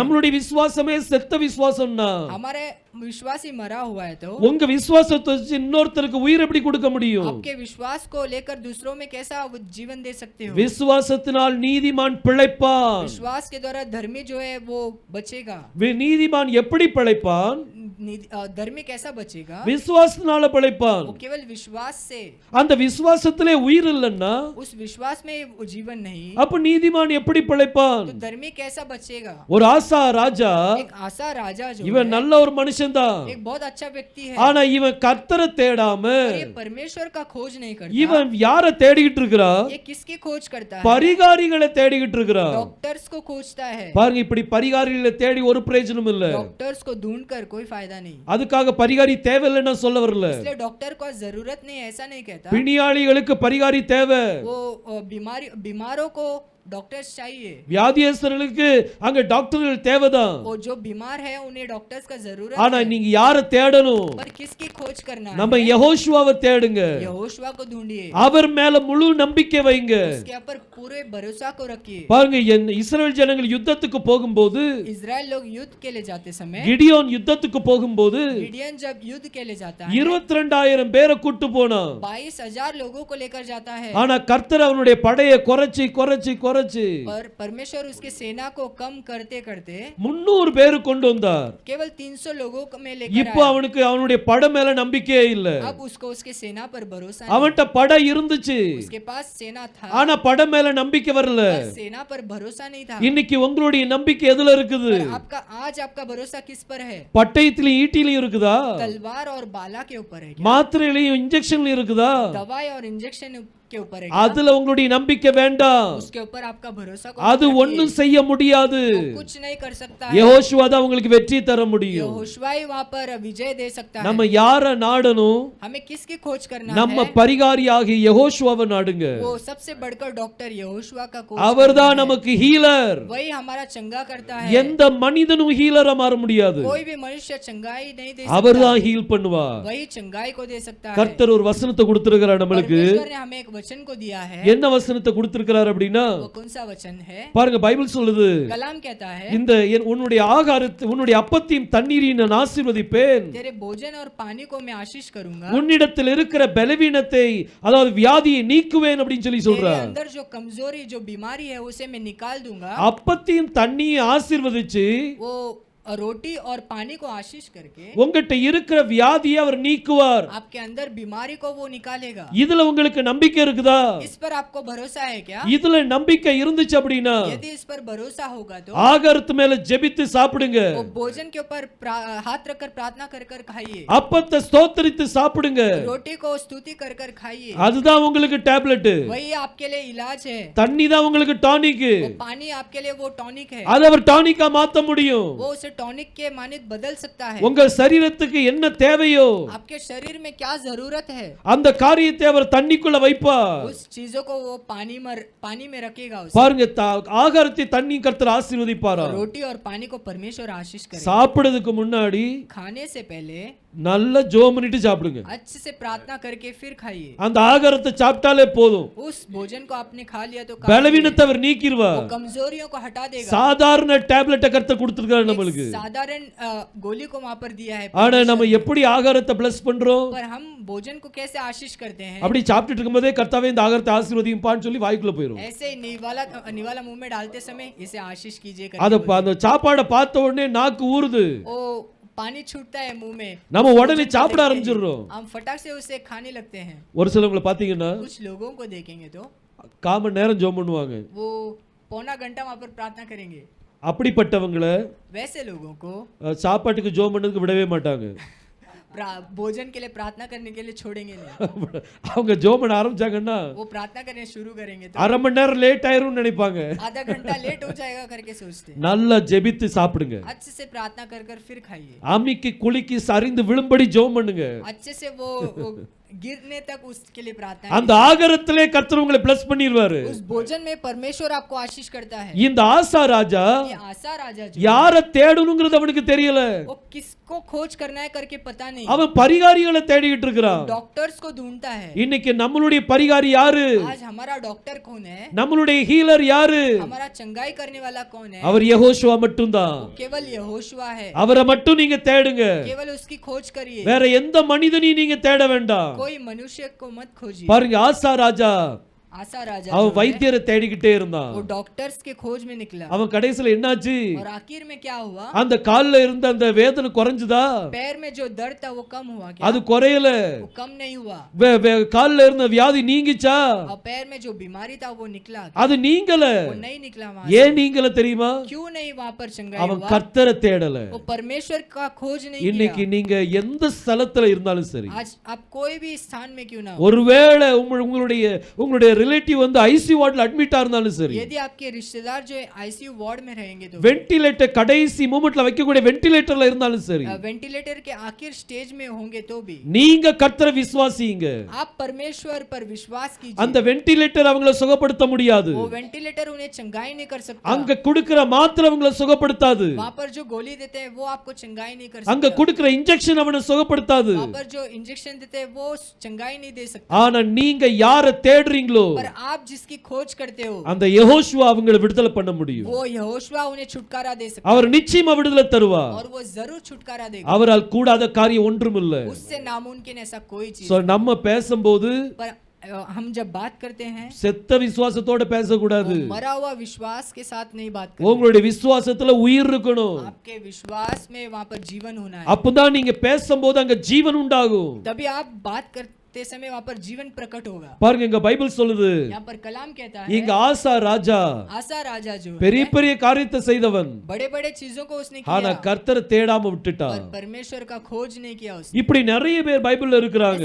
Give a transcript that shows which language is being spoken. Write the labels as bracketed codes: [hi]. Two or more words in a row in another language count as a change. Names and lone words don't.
[ta] நம்மளுடைய விசுவாசமே செத்த விசுவாசம்னா [hi] हमारे विश्वास ही मरा हुआ है तो [ta] உங்க விசுவாசத்தை வச்சு இன்னொருத்தருக்கு உயிர் எப்படி கொடுக்க முடியும்? [hi] आपके विश्वास को लेकर दूसरों में कैसा जीवन दे सकते हो? [ta] விசுவாசத்தினால் நீதிமான் பிழைப்பான். [hi] विश्वास के द्वारा धर्मी जो है वो बचेगा। [ta] நீதிமான் எப்படி பிழைப்பான்? [hi] धर्मी कैसा बचेगा? [ta] விசுவாசத்தினால பிழைப்பான். [hi] वो केवल विश्वास से। [ta] அந்த விசுவாசத்திலே உயிர் இல்லன்னா [hi] उस विश्वास में वो जीवन नहीं [ta] அப்ப நீதிமான் எப்படி பிழைப்பான்? [hi] तो धर्मी कैसा बचेगा? [ta] ஒரு ஆசா ராஜா [hi] एक आसा राजा जो [ta] இவன் நல்ல ஒரு மனுஷன் தான். [hi] एक बहुत अच्छा व्यक्ति है। [ta] ஆனா இவன் கர்த்தரை தேடாம [hi] ये परमेश्वर का खोज नहीं करता। [ta] இவன் யாரை தேடிக்கிட்டு இருக்கிறான்? [hi] ये किसकी खोज करता है? [ta] பரிகாரிகளை தேடிக்கிட்டு இருக்கிறான். [hi] डॉक्टर्स को खोजता है। [ta] பாருங்க, இப்படி பரிகாரிகளை தேடி ஒரு பிரயோஜனம் இல்ல. [hi] डॉक्टर्स को ढूंढकर कोई फायदा नहीं। [ta] அதுக்காக பரிகாரி தேவையில்லைன்னு சொல்ல வரல. [hi] इसलिए डॉक्टर को जरूरत नहीं ऐसा नहीं कहता। [ta] பிணியாளிகளுக்கு பரிகாரி தேவை. [hi] वो बीमारों को डॉक्टर्स चाहिए। [ta] வியாதியஸ்தர்களுக்கு அங்க டாக்டர்கள் தேவைதான். [hi] वो जो बीमार है उन्हें डॉक्टर्स का जरूरत [ta] ஆனா [hi] है। [ta] நீங்க யாரை தேடணும்? [hi] पर किसकी खोज करना है? [ta] நம்ம யெகோஷுவாவை தேடுங்க. [hi] यहोशुआ को ढूंढिए। [ta] அவர் மேல முழு நம்பிக்கை வைங்க. [hi] उसके ऊपर पूरे भरोसा को रखिए। [ta] பாருங்க, இஸ்ரவேல் ஜனங்கள் யுத்தத்துக்கு போகும்போது [hi] इजराइल लोग युद्ध के लिए जाते समय [ta] கிடியோன் யுத்தத்துக்கு போகும்போது [hi] गिडियन जब युद्ध के लिए जाता है [ta] 22,000 பேரை கூட்டு போனான். [hi] 22,000 लोगों को लेकर जाता है। [ta] ஆனா கர்த்தர் அவனுடைய படையை குறைச்சி [hi] पर परमेश्वर उसके सेना को कम करते करते [ta] 300 பேர் கொண்டு வந்தார். [hi] केवल 300 लोगों को में लेकर [ta] இப்போ அவனுக்கு அவனுடைய படை மேல நம்பிக்கையே இல்ல. [hi] अब उसको उसके सेना पर भरोसा नहीं। [ta] அவன்ட்ட படை இருந்துச்சு, [hi] उसके पास सेना था [ta] ஆனா படை மேல நம்பிக்கை வரல. [hi] पर सेना पर भरोसा नहीं था। [ta] இன்னைக்கு உங்களுடைய நம்பிக்கை எதுல இருக்குது? [hi] पर आपका भरोसा किस पर है? [ta] பட்டயத்திலும் ஈட்டிலும் இருக்குதா? [hi] तलवार और बाला के ऊपर है क्या? [ta] மாத்திரையிலும் இன்ஜெக்ஷன்ல இருக்குதா? [hi] दवाई और इंजेक्शन के ऊपर है, [ta] அதுல உங்களுடைய நம்பிக்கை வேண்டாம். [hi] उसके ऊपर आपका भरोसा को [ta] அது ஒண்ணும் செய்ய முடியாது. [hi] कुछ नहीं कर सकता है। [ta] யெகோஷுவா தான் உங்களுக்கு வெற்றி தர முடியும். [hi] यहोशुआ ही वहां पर विजय दे सकता है। [ta] நம்ம யார நாடணும்? [hi] हमें किसकी खोज करना [ta] நம்ம [hi] है? [ta] பரிகாரியாகிய யெகோஷுவாவை நாடுங்க. [hi] वो सबसे बढ़कर डॉक्टर यहोशुआ का खोज [ta] அவர்தான் [hi] करना है। [ta] நமக்கு ஹீலர். [hi] वही हमारा चंगा करता है। [ta] எந்த மனிதனும் ஹீலரா மாற முடியாது. [hi] कोई भी मनुष्य चंगाई नहीं दे सकता। [ta] அவர்தான் ஹீல் பண்ணுவார். [hi] वही चंगाई को दे सकता है। [ta] கர்த்தர் ஒரு வசனத்தை கொடுத்திருக்கிறார் நம்மளுக்கு. [hi] परमेश्वर ने हमें एक वचन को दिया है। [ta] என்ன வசனத்தை கொடுத்திருக்கிறார் அப்படின்னா, [hi] वो कौन सा वचन है? [ta] பாருங்க பைபிள் சொல்லுது, [hi] कलाम कहता है, [ta] இந்த உன்னுடைய ஆகாரத்தை உன்னுடைய அப்பத்தையும் தண்ணீரையும் நான் ஆசீர்வதிப்பேன். [hi] तेरे भोजन और पानी को मैं आशीष करूंगा। [ta] உன்னிடத்தில் இருக்கிற பலவீனத்தை அதாவது வியாதியை நீக்குவேன் அப்படின்னு சொல்லி [hi] तेरे [ta] சொல்றார். [hi] अंदर जो कमजोरी जो बीमारी है उसे मैं निकाल दूंगा। [ta] அப்பத்தையும் தண்ணியை ஆசீர்வதிச்சு [hi] वो रोटी और पानी को आशीष करके [ta] உங்ககிட்ட இருக்கிற வியாதியை அவர் நீக்குவார். [hi] आपके अंदर बीमारी को वो निकालेगा। [ta] இதுல உங்களுக்கு நம்பிக்கை இருக்குதா? [hi] इस पर आपको भरोसा है क्या? [ta] இதுல நம்பிக்கை இருந்துச்சு அப்படின்னா [hi] यदि इस पर भरोसा होगा तो [ta] ஆகாரத்து மேல ஜெபித்து சாப்பிடுங்க. [hi] वो भोजन के ऊपर हाथ रखकर प्रार्थना कर कर खाइए। [ta] அப்பத்தை ஸ்தோத்திரித்து சாப்பிடுங்க. [hi] रोटी को स्तुति कर कर खाइए। [ta] அதுதான் உங்களுக்கு டேப்லெட். [hi] वही आपके लिए इलाज है। [ta] தண்ணி தான் உங்களுக்கு டானிக். [hi] वो पानी आपके लिए वो टॉनिक है। [ta] அதை அவர் டானிக்கா மாத்த முடியும். [hi] वो उसे टॉनिक के मानित बदल सकता है। [ta] உங்க சரீரத்துக்கு என்ன தேவையோ [hi] आपके शरीर में क्या जरूरत है [ta] அந்த காரியத்தை அவர் தண்ணிக்குள்ள வைப்பார். [hi] उस चीजों को वो पानी में रखेगा। [ta] பாருங்க ஆகாரத்தை தண்ணி கர்த்தர் ஆசீர்வதிப்பாரா. [hi] रोटी और पानी को परमेश्वर आशीष करेगा। [ta] சாப்பிடுறதுக்கு முன்னாடி [hi] खाने से पहले [ta] நல்ல ஜெபம் பண்ணிட்டு சாப்பிடுங்க. [hi] अच्छे से प्रार्थना करके फिर खाइए। [ta] அந்த ஆகாரத்தை சாப்பிட்டாலே போதும். [hi] उस भोजन को आपने खा लिया तो [ta] பலவீனத்தை அவர் நீக்கிடுவார். [hi] वो कमजोरियों को हटा देगा। [ta] சாதாரண டேப்லெட்டை கர்த்தர் கொடுத்திருக்காரு நம்மளுக்கு. [hi] साधारण गोली को वहां पर दिया है। [ta] ஆனா நம்ம எப்படி ஆகாரத்தை பிளஸ் பண்றோம்? [hi] पर हम भोजन को कैसे आशीष करते हैं? [ta] அப்படி சாப்பிட்டுட்டு இருக்கும்போதே கர்த்தாவே இந்த ஆகாரத்தை ஆசீர்வதியும்பான்னு சொல்லி வாய்க்குள்ள போயிடும். [hi] ऐसे निवाला मुंह में डालते समय इसे आशीष कीजिए [ta] அத அந்த சாப்பாடை பார்த்த உடனே நாக்கு ஊறுது. [hi] ओ पानी छूटता है मुंह में। [ta] நம்ம உடனே சாப்பிட ஆரம்பிச்சிடுறோம். [hi] हम फटाक से उसे खाने लगते हैं। [ta] ஒரு சிலவங்களை பாத்தீங்கன்னா [hi] कुछ लोगों को देखेंगे तो [ta] காம நேரம் ஜெபம் பண்ணுவாங்க. [hi] वो पौना घंटा वहां पर प्रार्थना करेंगे। [ta] அப்படிப்பட்டவங்களை [hi] वैसे लोगों को [ta] சாப்பாட்டுக்கு ஜெபம் பண்ணதுக்கு விடவே மாட்டாங்க. [hi] भोजन के लिए प्रार्थना करने के लिए छोड़ेंगे नहीं। [ta] அவங்க ஜெபம் பண்ண ஆரம்பிச்சாங்கன்னா [hi] वो प्रार्थना करने शुरू करेंगे तो [ta] அரை மணி நேரம் லேட் ஆயிரும்னு நினைப்பாங்க. [hi] आधा घंटा लेट हो जाएगा करके सोचते हैं। [ta] நல்லா ஜெபித்து சாப்பிடுங்க. [hi] अच्छे से प्रार्थना कर कर फिर खाइए। [ta] அமிக்கி குலுக்கி சரிந்து விழும்படி ஜெபம் பண்ணுங்க. [hi] अच्छे से वो गिरने तक उसके लिए प्रार्थना। [ta] அந்த ஆகாரத்திலே கர்த்தர் உங்களை பிளஸ் பண்ணிடுவாரு. [hi] उस भोजन में परमेश्वर आपको आशीष करता है। [ta] இந்த ஆசா ராஜா [hi] ये आसा राजा जो [ta] யார தேடணும்ங்கிறது அவனுக்கு தெரியல. [hi] वो किसको खोज करना है करके पता नहीं। [ta] அவன் பரிகாரிகளை தேடிட்டு இருக்கிறான். [hi] डॉक्टर्स को ढूंढता है। [ta] இன்னைக்கு நம்மளுடைய பரிகாரி யாரு? [hi] आज हमारा डॉक्टर कौन है? [ta] நம்மளுடைய ஹீலர் யாரு? [hi] हमारा चंगाई करने वाला कौन है? [ta] அவர் யெகோஷுவா மட்டும்தான். [hi] केवल यहोशुआ है। [ta] அவரை மட்டும் நீங்க தேடுங்க. [hi] केवल उसकी खोज करिए। [ta] வேற எந்த மனிதனையும் நீங்க தேட வேண்டாம். [hi] कोई मनुष्य को मत खोजिए। [ta] பாருங்க ஆசா ராஜா [hi] आसा राजा [ta] அவன் வைத்தியரை தேடிக்கிட்டே இருந்தான். [hi] वो डॉक्टर्स के खोज में निकला। [ta] அவன் கடைசில என்னாச்சு? [hi] और आखिर में क्या हुआ? [ta] அந்த கால்ல இருந்த அந்த வேதனை குறைஞ்சுதா? [hi] पैर में जो दर्द था वो कम हुआ क्या? [ta] அது குறையல. [hi] वो कम नहीं हुआ। [ta] கால்ல இருந்த வியாதி நீங்கிச்சா? [hi] और पैर में जो बीमारी था वो निकला। [ta] அது நீங்கல. [hi] वो नहीं निकला वहां। [ta] ஏன் நீங்கல தெரியுமா? [hi] क्यों नहीं वहां पर चंगाई [ta] அவன் [hi] हुआ? [ta] கர்த்தரை தேடல. [hi] वो परमेश्वर का खोज नहीं [ta] இன்னைக்கு [hi] किया। [ta] நீங்க எந்த ஸ்தலத்துல இருந்தாலும் சரி, [hi] आज आप कोई भी स्थान में क्यों ना हो, [ta] ஒருவேளை உங்களுடைய ரிலேட்டிவ் வந்து [en] ICU ward admit [ta] இருந்தாலும் சரி, [hi] यदि आपके रिश्तेदार जो [en] ICU ward [hi] में रहेंगे तो [ta] வென்டிலேட்டர் கடைசி மூமெண்ட்ல வைக்கக்கூடிய வென்டிலேட்டர்ல இருந்தாலும் சரி, [hi] वेंटिलेटर के आखिर स्टेज में होंगे तो भी [ta] நீங்க கர்த்தரை விசுவாசிங்க. [hi] आप परमेश्वर पर विश्वास कीजिए। [ta] அந்த வென்டிலேட்டர் அவங்கள சுகப்படுத்த முடியாது. [hi] वो वेंटिलेटर उन्हें चंगाई नहीं कर सकता। [ta] அங்க கொடுக்கிற மாத்திரை அவங்கள சுகப்படுத்தாது. [hi] वहां पर जो गोली देते हैं वो आपको चंगाई नहीं कर [ta] அங்க [hi] सकता। [ta] கொடுக்கிற இன்ஜெக்ஷன் அவனை சுகப்படுத்தாது. [hi] वहां पर जो इंजेक्शन देते हैं वो चंगाई नहीं दे सकता। [ta] ஆனா நீங்க யாரை தேடுறீங்களோ [hi] पर आप जिसकी खोज करते हो [ta] அந்த யெகோஷுவா அவங்களை விடுதலை பண்ண முடியும். [hi] वो यहोशुआ उन्हें छुटकारा दे सकता [ta] அவர் நிச்சயமா விடுதலை தருவார். [hi] और वो जरूर छुटकारा देगा। [ta] அவரால் கூடாத காரியம் ஒன்றும் இல்ல. [hi] उससे नामुमकिन ऐसा कोई चीज। [ta] சோ நம்ம பேசும்போது [hi] पर हम जब बात करते हैं [ta] செத்த விசுவாசத்தோட பேசக்கூடாது. [hi] मरा हुआ विश्वास के साथ नहीं बात करते। [ta] உங்களுடைய விசுவாசத்துல உயிர் இருக்கணும். [hi] आपके विश्वास में वहां पर जीवन होना है। [ta] அப்பதான் நீங்க பேசும்போது அங்க ஜீவன் உண்டாகும். [hi] तभी आप बात ते समय वहाँ पर जीवन प्रकट होगा। [ta] பாருங்க இங்க பைபிள் சொல்லுது, [hi] यहाँ पर कलाम कहता है [ta] இங்க ஆசா ராஜா [hi] आसा राजा जो [ta] பெரிய பெரிய காரியத்தை செய்தவன், [hi] बड़े बड़े चीजों को उसने [ta] ஆனா [hi] किया [ta] கர்த்தரை தேடாம விட்டுட்டான். [hi] और परमेश्वर का खोज नहीं किया उसने। [ta] இப்படி நிறைய பேர் பைபிள்ல இருக்கிறாங்க.